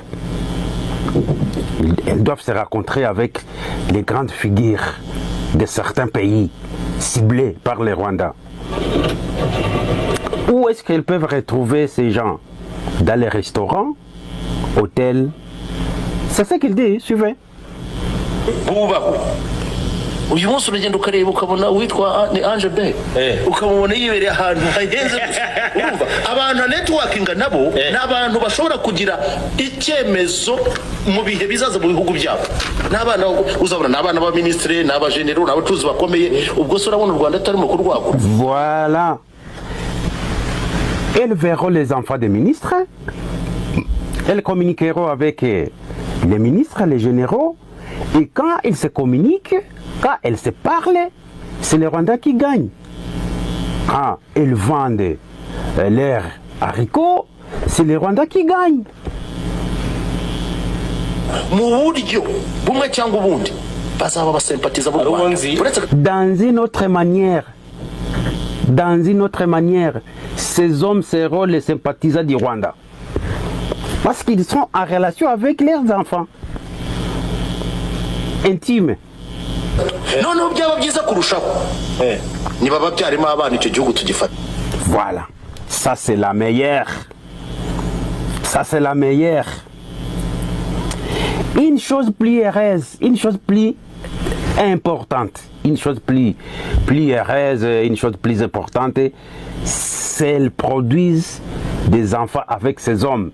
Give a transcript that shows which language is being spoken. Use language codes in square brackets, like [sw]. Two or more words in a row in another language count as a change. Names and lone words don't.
[fr] Elles doivent se rencontrer avec les grandes figures de certains pays ciblés par les Rwandais. Où est-ce qu'elles peuvent retrouver ces gens? Dans les restaurants, hôtels. C'est ça qu'il dit, suivez. [rw] uyu munsi uragenda ukareba ukabona witwa ni Ange Be ukabona yibereye ahantu hahenze urumva abantu networking nabo n'abantu bashobora kugira icyemezo mu bihe bizaza mu bihugu byabo n'abana uzabona n'abana ba ministre n'aba general n'abacuzi bakomeye ubwo so urabona u Rwanda atari mu kurwagura. [fr] Voilà. Elles verront les enfants des ministres, elles communiqueront avec les ministres, les généraux, et quand ils se communiquent, quand elles se parlent, c'est les Rwandais qui gagnent. Quand elles vendent leurs haricots, c'est les Rwandais qui gagnent. [rw] mu buryo bumwe cyangwa ubundi bazaba basempatiza b'u Rwanda. [fr] Dans une autre manière, ces hommes seront les sympathisants du Rwanda. Parce qu'ils sont en relation avec leurs enfants. Intimes. [rw] noneho byaba byiza kurushaho niba babyarimo abana icyo gihugu tugifata. [fr] Voilà. Ça c'est la meilleure. Ça c'est la meilleure. Une chose plus heureuse, une chose plus importante, une chose plus heureuse, une chose plus importante, c'est qu'elles produisent des enfants avec ces hommes.